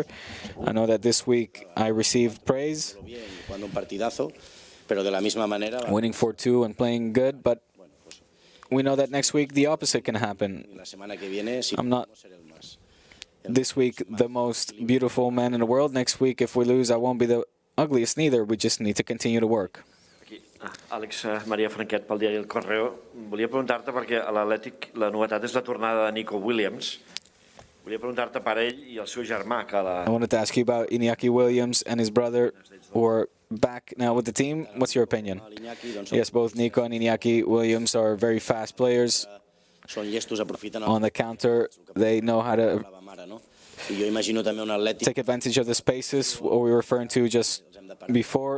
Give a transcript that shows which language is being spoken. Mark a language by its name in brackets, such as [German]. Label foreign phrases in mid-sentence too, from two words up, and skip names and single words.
[English] I know that this week I received praise, winning 4-2 and playing good, but we know that next week the opposite can happen. I'm not this week the most beautiful man in the world. Next week, if we lose, I won't be the ugliest neither. We just need to continue to work. [Catalan] Àlex, Maria Franquet, pel diari El Correo. Volia preguntar-te, perquè a l'Atlètic la novetat és la tornada de Nico Williams. Volia preguntar-te per ell I el seu germà, que [English] I wanted to ask you about Iñaki Williams and his brother, who are back now with the team. What's your opinion? Yes, both Nico and Iñaki Williams are very fast players. On the counter, they know how to take advantage of the spaces, what we were referring to just before.